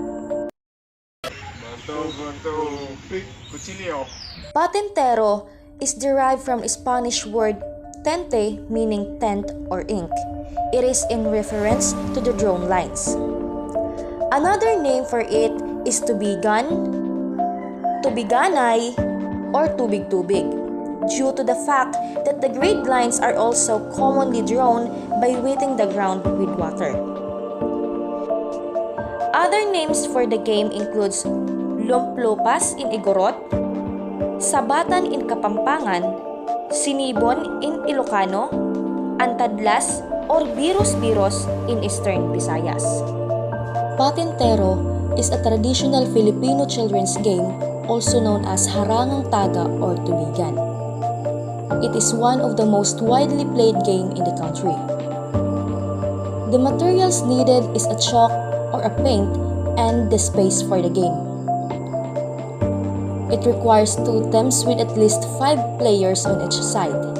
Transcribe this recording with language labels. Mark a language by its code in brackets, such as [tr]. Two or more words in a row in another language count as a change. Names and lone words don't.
[en] Patintero is derived from the Spanish word tente, meaning tent or ink. It is in reference to the drawn lines. Another name for it is tubigan, tubiganay, or tubig-tubig, due to the fact that the grid lines are also commonly drawn by wetting the ground with water. Other names for the game includes lumplupas in Igorot, sabatan in Kapampangan, sinibon in Ilocano, antadlas or biros-biros in Eastern Visayas. Patintero is a traditional Filipino children's game also known as harangang taga or tubigan. It is one of the most widely played game in the country. The materials needed is a chalk or a paint and the space for the game. It requires 2 teams with at least 5 players on each side.